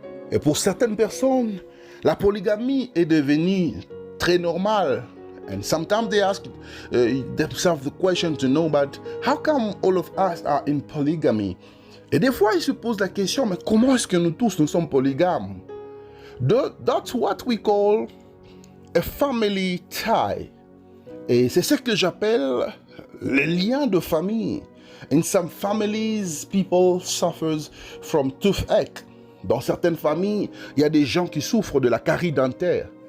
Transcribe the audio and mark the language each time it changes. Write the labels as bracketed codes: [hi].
[fr] Et pour certaines personnes, la polygamie est devenue très normale. [en] And sometimes they ask themselves the question to know, but how come all of us are in polygamy? [fr] Et des fois, ils se posent la question, mais comment est-ce que nous tous, nous sommes polygames? [en] That's what we call a family tie. [fr] Et c'est ce que j'appelle les liens de famille. [en] In some families, people suffer from toothache. [fr] Dans certaines familles, il y a des gens qui souffrent de la carie dentaire.